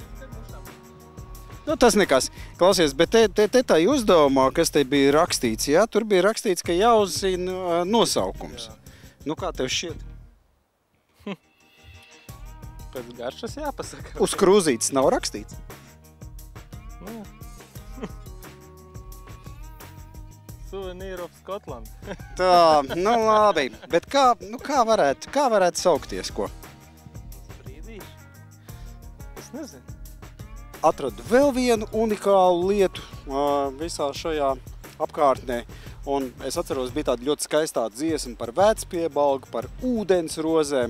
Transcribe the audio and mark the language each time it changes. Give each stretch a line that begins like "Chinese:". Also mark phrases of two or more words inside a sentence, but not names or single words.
Latvian: Tas nekas. Klausies, bet te tā uzdevumā, kas te bija rakstīts, jā? Tur bija rakstīts, ka jāuzzina nosaukums. Jā. Kā tev šķiet? Pēc garšas jāpasaka. Uz krūzītes nav rakstīts?
English: Souvenir of Scotland.
Latvian: Tā, labi. Bet kā varētu saukties, ko? Sprīdīši? Es nezinu. atradu vēl vienu unikālu lietu visā šajā apkārtnē. Un es atceros, bija tāda ļoti skaistā dziesma par vēcpiebalgu, par ūdensrozēm.